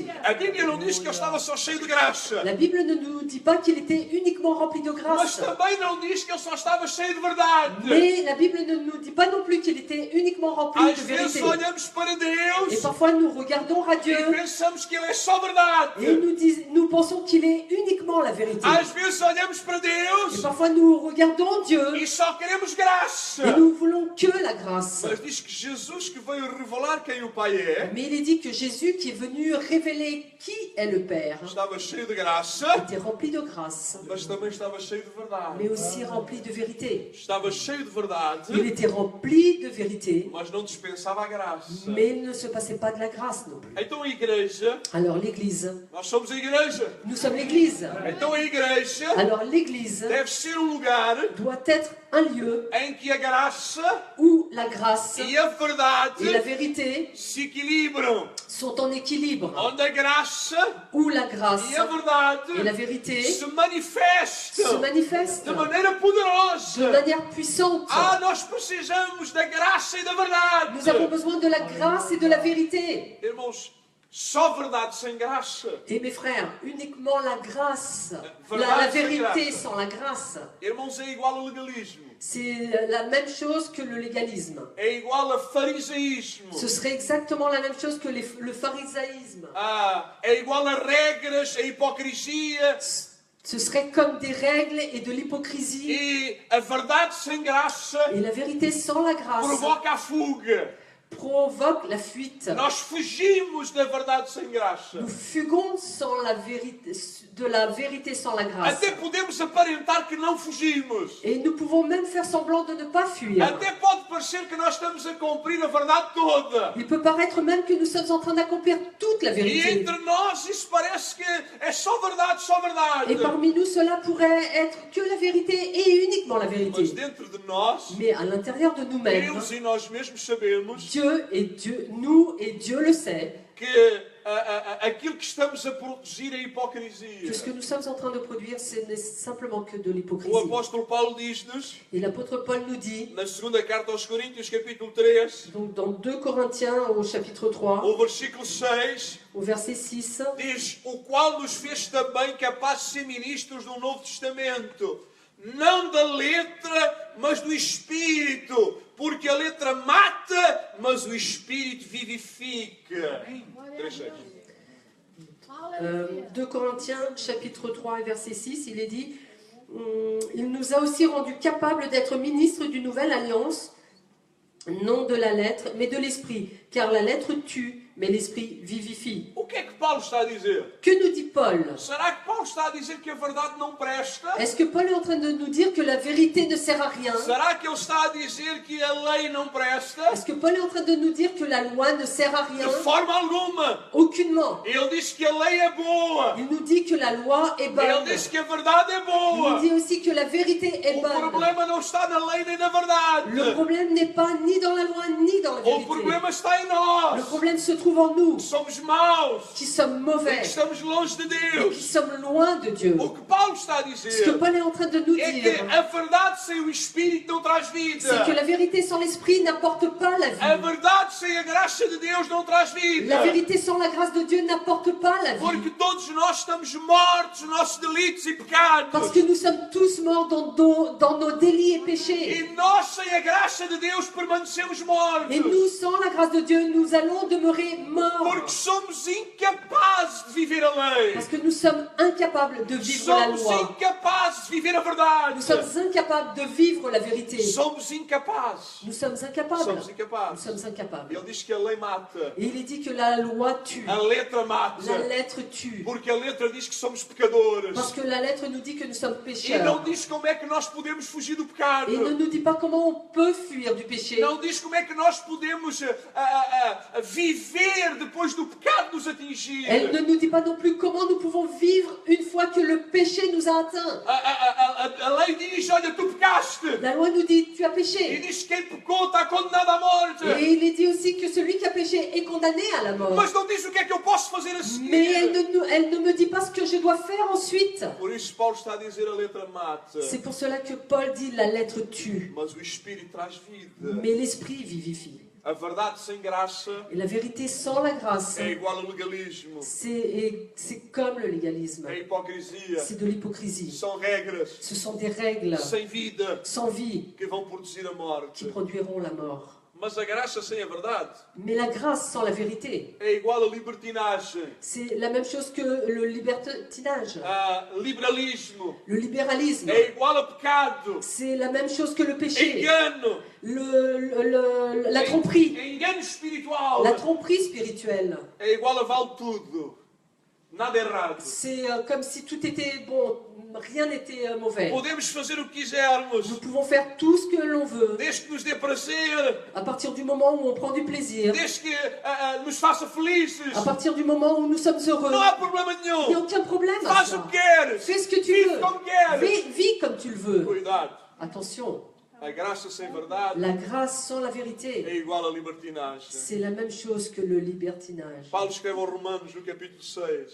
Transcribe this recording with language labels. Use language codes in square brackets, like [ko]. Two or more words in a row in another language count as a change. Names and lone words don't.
[pt] A Bíblia não diz que Ele estava só cheio de graça. [fr] La Bible ne nous dit pas qu'il était uniquement rempli de [pt] Mas [fr] grâce. [pt] também não diz que Ele só estava cheio de verdade. [fr] Mais la Bible ne nous dit pas non plus qu'il était uniquement rempli [pt] Às [fr] de [pt] vezes [fr] vérité. [pt] olhamos para [fr] Et [pt] Deus [fr] parfois nous regardons à [pt] e [fr] Dieu [pt] pensamos que Ele é só verdade. [fr] et nous pensons qu'il est uniquement la vérité. [pt] Às vezes olhamos para [fr] Et [pt] Deus [fr] parfois nous regardons Dieu [pt] e só queremos graça. [fr] et nous voulons que la grâce. [pt] Mas diz que Jesus que veio revelar quem o Pai é, [fr] Mais il est dit que Jésus, qui est venu révéler qui est le Père, [pt] estava cheio de graça, [fr] était rempli de grâce, [pt] mas também estava cheio de [fr] mais [pt] verdade. [fr] aussi rempli de vérité. [pt] Estava cheio de verdade, [fr] Il était rempli de vérité, [pt] mas não dispensava a graça. [fr] mais il ne se passait pas de la grâce non plus. [pt] Então a igreja, [fr] Alors l'Église, [pt] nós somos a igreja. [fr] nous sommes l'Église. [pt] Então a igreja [fr] Alors l'Église [pt] deve ser um lugar [fr] doit être un lieu [pt] em que a graça [fr] où la grâce [pt] e a [fr] et la [pt] verdade [fr] vérité [pt] se equilibram. [fr] sont en équilibre, [pt] onde a graça [fr] où la grâce [pt] e a verdade [fr] et la vérité [pt] se [fr] se [pt] manifestam [fr] manifestent [pt] de maneira [fr] de [pt] poderosa. [fr] manière puissante. [pt] Nós precisamos da graça e da verdade. [fr] Nous avons besoin de la grâce et de la vérité. [pt] Irmãos, só verdade sem graça. [fr] Et mes frères, uniquement la grâce, la [pt] Verdade sem [fr] vérité [pt] graça. [fr] sans la grâce, [pt] Irmãos, é igual ao legalismo. [fr] c'est la même chose que le légalisme. [pt] É igual a farisaísmo. [fr] Ce serait exactement la même chose que le pharisaïsme. [pt] É igual a regras, a hipocrisia. [fr] Ce serait comme des règles et de l'hypocrisie. [pt] E a verdade sem graça [fr] Et la vérité sans la grâce [pt] provoca a fuga. [fr] provoque la fuite. [pt] Nós fugimos da verdade sem graça. [fr] Nous fuguons sans la vérité, de la vérité sans la grâce. [pt] Até podemos aparentar que não fugimos. [fr] Et nous pouvons même faire semblant de ne pas fuir. [pt] Até pode parecer que nós estamos a cumprir a verdade toda. [fr] Il peut paraître même que nous sommes en train d'accomplir toute la [pt] E [fr] vérité. [pt] entre nós isso parece que é só verdade, só verdade. [fr] Et parmi nous, cela pourrait être que la vérité et uniquement la [pt] Mas [fr] vérité. [pt] dentro de nós, [fr] Mais à l'intérieur de nous-mêmes, [pt] Deus e nós mesmos sabemos [fr] nous et Dieu le sait, [pt] que aquilo que estamos a produzir é hipocrisia. [fr] que ce que nous sommes en train de produire, ce n'est simplement que de [pt] O [fr] l'hypocrisie. [pt] apóstolo Paulo diz-nos, [fr] Et l'apôtre Paul nous dit, [pt] na segunda carta aos Coríntios, capítulo 3, [fr] donc dans 2 Corinthiens au chapitre 3, [pt] o versículo 6, [fr] au verset 6, [pt] diz: o qual nos fez também capazes de ser ministros do Novo Testamento, não da letra, mas do Espírito, porque a letra mata, mas o Espírito vivifica. [fr] 3:6. 2 Corinthiens chapitre 3 et verset 6, il est dit, il nous a aussi rendus capables d'être ministres d'une nouvelle alliance, non de la lettre, mais de l'esprit, car la lettre tue, mais l'esprit vivifie. [pt] O que é que Paulo está a dizer? [fr] Que nous dit Paul? [pt] Será que Paulo está a dizer que a verdade não presta? [fr] Est-ce que Paul est en train de nous dire que la vérité ne sert à rien? [pt] Será que ele está a dizer que a lei não presta? [fr] Est-ce que Paul est en train de nous dire que la loi ne sert à rien? [pt] De forma alguma. [fr] Aucunement. [pt] Ele diz que a lei é boa. [fr] Il nous dit que la loi est [pt] Ele [fr] bonne. [pt] diz que a verdade é [fr] Il nous [pt] boa. [fr] dit aussi que la vérité est [pt] O [fr] bonne. [pt] problema não está na lei nem na verdade. [fr] Le problème n'est pas ni dans la loi ni dans la [pt] O [fr] vérité. [pt] problema está em [fr] Le [pt] nós. [fr] problème se trouve en nous, [pt] Somos maus. [fr] qui sommes [pt] E [fr] mauvais, [pt] que estamos longe de [fr] et qui [pt] Deus. [fr] sommes loin de Dieu. [pt] O que Paulo está a [fr] Ce que [pt] dizer [fr] Paul est en train de nous [pt] é que [fr] dire, [pt] a verdade sem o Espírito não traz vida. [fr] c'est que la vérité sans l'esprit n'apporte pas la [pt] A [fr] vie. [pt] verdade sem a graça de Deus não traz vida. [fr] La vérité sans la grâce de Dieu n'apporte pas la vie. [pt] Porque todos nós estamos mortos nos nossos delitos e pecados. [fr] Parce que nous sommes tous morts dans nos délits et péchés. [pt] E nós, sem a graça de Deus, permanecemos mortos. [fr] Et nous, sans la grâce de Dieu, nous allons demeurer morts. [pt] Porque somos incapazes de viver a lei. [fr] Parce que nous sommes incapables de vivre la [pt] Somos [fr] loi. [pt] incapazes de viver a verdade. [fr] Nous sommes incapables de vivre la vérité. [pt] Somos incapazes. [fr] Nous sommes incapables. [pt] Somos [fr] Nous [pt] incapazes. [fr] sommes incapables. [pt] Ele diz que a lei mata. [fr] Et il est dit que la loi tue. [pt] A letra mata. [fr] La lettre tue. [pt] Porque a letra diz que somos pecadores. [fr] Parce que la lettre nous dit que nous sommes [pt] E não [fr] pécheurs. [pt] diz como é que nós podemos fugir do pecado. [fr] Et il ne nous dit pas comment on peut fuir du péché. [pt] Não diz como é que nós podemos viver depois do pecado nos atingir. [fr] Elle ne nous dit pas non plus comment nous pouvons vivre une fois que le péché nous a atteints. [pt] A lei diz, olha, tu pecaste. [fr] La loi nous dit, tu as [pt] E [fr] péché. [pt] diz que quem pecou está condenado à morte. [fr] Et il est dit aussi que celui qui a péché est condamné à la mort. [pt] Mas não diz o que é que eu posso fazer a seguir. [fr] Mais elle ne me dit pas ce que je dois faire ensuite. [pt] Por isso Paulo está a dizer a letra mata. [fr] C'est pour cela que Paul dit la lettre tue, [pt] Mas o Espírito traz vida. [fr] mais l'esprit vivifie. [pt] A verdade sem graça [fr] Et la vérité sans la grâce, [pt] é igual ao legalismo. [fr] c'est comme le légalisme. [pt] É hipocrisia. [fr] C'est de l'hypocrisie. [pt] São regras [fr] Ce sont des règles [pt] sem vida [fr] sans vie [pt] que vão produzir a morte. [fr] qui produiront la mort. [pt] Mas a graça sem a verdade [fr] Mais la grâce sans la vérité, [pt] é igual a libertinagem, [fr] c'est la même chose que le libertinage. [pt] a liberalismo, [fr] Le libéralisme, [pt] é igual a pecado, [fr] c'est la même chose que le péché. [pt] engano, [fr] La tromperie, [pt] engano espiritual, [fr] la tromperie spirituelle. [pt] é igual a vale tudo, nada errado. [fr] C'est comme si tout était bon, rien n'était mauvais. [pt] Podemos fazer o que quisermos, [fr] Nous pouvons faire tout ce que l'on veut [pt] desde que nos dê prazer, [fr] à partir du moment où on prend du plaisir, [pt] desde que nos faça felizes. [fr] à partir du moment où nous sommes heureux. [pt] Não há problema [fr] Il n'y a [pt] nenhum. [fr] aucun problème à [pt] Faz o [fr] ça. [pt] que queres, [fr] Fais ce que tu [pt] vive [fr] veux. [pt] como queres. [fr] Vis comme tu le veux. [pt] Cuidado, [fr] Attention, [pt] A graça sem verdade [fr] La grâce sans la [pt] é [fr] vérité, [pt] igual à libertinagem. [fr] c'est la même chose que le libertinage. [pt] Paulo escreve aos Romanos, no capítulo 6,